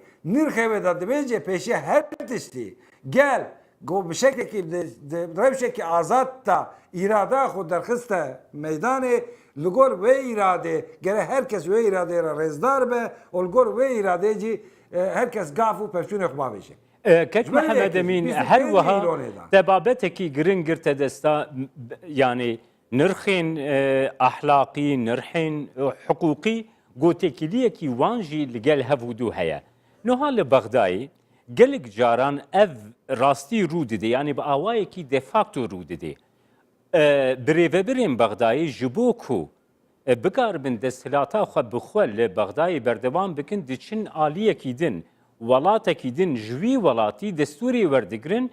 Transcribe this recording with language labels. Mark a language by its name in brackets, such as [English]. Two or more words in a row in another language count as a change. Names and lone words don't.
[Kurdish] Nêrxê wê da dibêje pêşî her tiştî gel got bi şeklekî di rewşekî azad da îrada xwe derxiste meydanê li gor vê îradê gere herkes wê îradê re rêzdar be û li gor vê îradê jî herkes gav û pevçûnê xwe bavêje. کەک محەممەد ئەمین هەر وەها دەبابەتێکی گرنگ گرتە دەستا یعنی نرخên ئەحلاقی نرخên حقوقی گوتێکیلیەکی وانژی لەگەل هەڤودوو هەیە نۆها لە بەغدایی gelek caran ev rastî rû dide yani bi awayekî [Latin] de facto [Kurdish] rû dide birêvebirên Bexdayê ji bo ku bikaribin desthilata xwe bi xwe li Bexdayê berdewam bikin diçin aliyekî din welatekî din ji wî welatî destûrê werdigirin